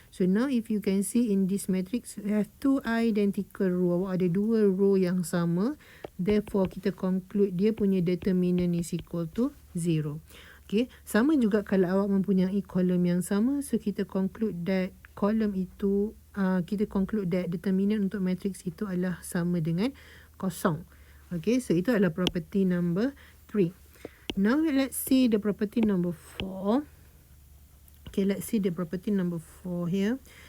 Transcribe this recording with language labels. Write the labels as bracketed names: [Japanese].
[English] So now if you can see in this matrix, we have two identical row. [Malay] Ada dua row yang sama. [English] Therefore, [Malay] kita conclude dia punya determinant [English] is equal to 0. Okay. [Malay] Sama juga kalau awak mempunyai kolom yang sama. So, kita [English] conclude that [Malay] kolom itu, kita conclude that determinant untuk matrix itu adalah sama dengan kosong. Okay. So, itu adalah property number 3. [English] Now, let's see the property number 4. Okay, let's see the property number 4 here.